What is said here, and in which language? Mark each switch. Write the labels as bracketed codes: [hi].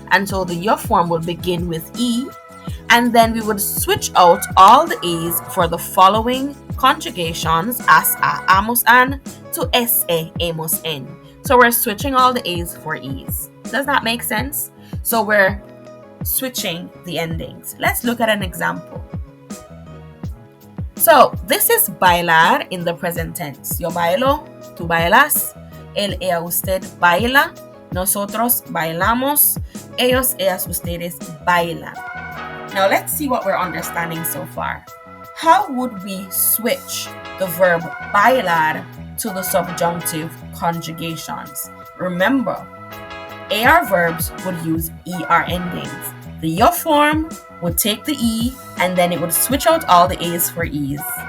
[en] And so the yo form will begin with E, and then we would switch out all the A's for the following conjugations, as, a, amos, an, to se, amos, en. So we're switching all the A's for E's. Does that make sense? So we're switching the endings. Let's look at an example. So this is bailar in the present tense. [es] Yo bailo, tú bailas, él, ella, usted baila, nosotros bailamos, ellos, ellas, ustedes bailan. [en] Now let's see what we're understanding so far. How would we switch the verb bailar to the subjunctive conjugations? Remember, AR verbs would use ER endings. The yo form would take the E, and then it would switch out all the A's for E's.